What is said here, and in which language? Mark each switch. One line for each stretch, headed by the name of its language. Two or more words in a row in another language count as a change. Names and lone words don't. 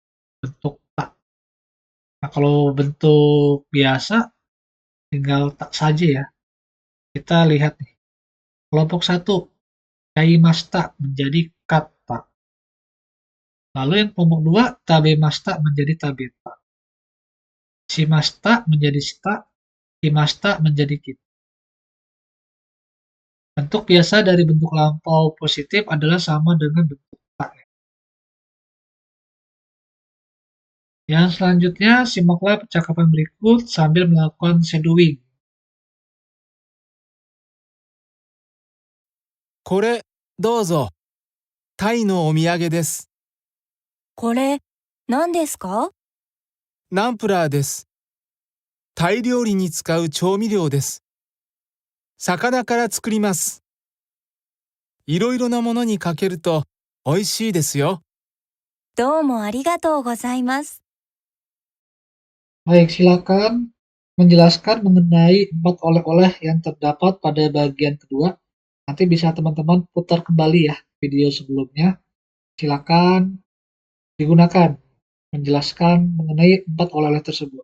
Indonesian: Bentuk tak. Nah, kalau bentuk biasa tinggal tak saja ya. Kita lihat nih. Kelompok 1, kaimashita menjadi kata. Lalu yang kelompok 2, tabemashita menjadi tabeta. Shimashita menjadi shita, kimashita menjadi kita. Bentuk biasa dari bentuk lampau positif adalah sama dengan bentuk tak. Yang selanjutnya, simaklah percakapan berikut sambil melakukan shadowing.
Japanese: これ、どうぞ。タイのお土産です。これ、何ですか？ナンプラーです。タイ料理に使う調味料です。魚から作ります。いろいろなものにかけると美味しいですよ。どうもありがとうございます。
Indonesian: Baik, silakan menjelaskan mengenai 4 oleh-oleh yang terdapat pada bagian kedua. Nanti bisa teman-teman putar kembali ya video sebelumnya. Silakan digunakan menjelaskan mengenai 4 oleh-oleh tersebut.